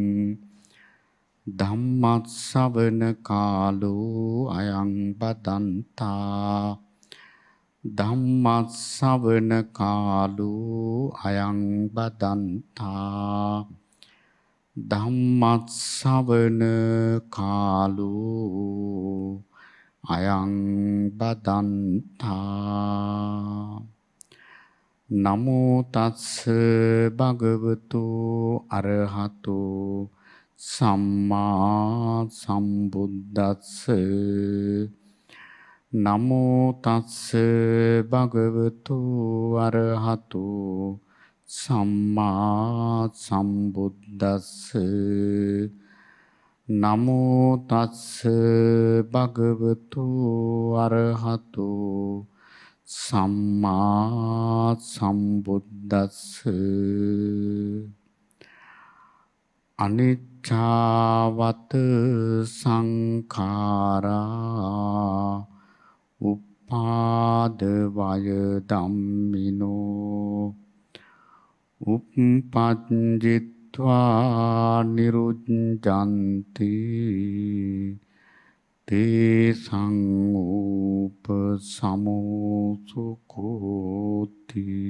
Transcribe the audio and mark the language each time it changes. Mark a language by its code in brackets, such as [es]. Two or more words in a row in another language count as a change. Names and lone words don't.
[pi] ධම්මස්සවන කාලෝ අයං බදන්තා ධම්මස්සවන කාලෝ අයං බදන්තා ධම්මස්සවන කාලෝ අයං බදන්තා. නමෝ තස්ස භගවතු අරහතු සම්මා සම්බුද්දස්ස. නමෝ තස්ස භගවතු අරහතු සම්මා සම්බුද්දස්ස. නමෝ තස්ස භගවතු අරහතු සම්මා සම්බුද්දස්ස. අනිච්චාවත සංඛාරා උපාද වය ධම්මිනෝ උප්පජ්ජිත්වා නිරුද්ධන්ති තේසං උපසමෝසුකෝති.